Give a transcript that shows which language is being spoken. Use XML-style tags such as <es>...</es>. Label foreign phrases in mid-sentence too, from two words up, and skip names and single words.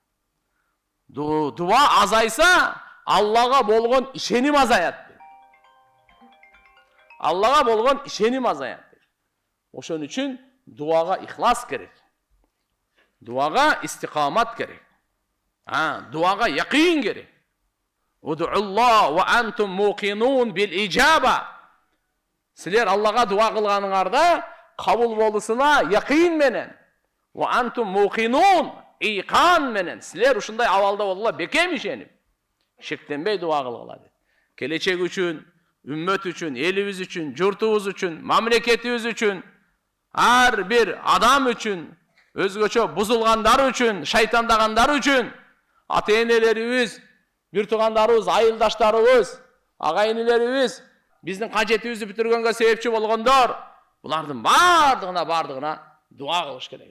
<ky>Дуа азайса, Аллага болгон ишеним азаят. Аллага болгон ишеним азаят. Ошон үчүн дуага ихлас керек. Дуага истиқамат керек. Дуага яқин керек.</ky> <ar>ادعوا الله وأنتم موقنون بالإجابة.</ar> <ky>Силер Аллага дуа кылганыңарда кабыл болусуна яқин менен.</ky> <ar>وأنتم موقنون</ar> <ky>ийкан менен. Силер ушундай абалда болула бекем ишенип, шектенбей дуа кылгыла дейт. Келечек үчүн, үммөт үчүн, элибиз үчүн, журтубуз үчүн, мамлекетибиз үчүн, ар бир адам үчүн, өзгөчө бузулгандар үчүн, шайтандагандар үчүн, ата-энелерибиз, бир туугандарыбыз, айылдаштарыбыз, агайынелерибиз, биздин кажетибизди бүтүргөнгө себепчи болгондор, булардын бардыгына дуа кылыш керек.</ky>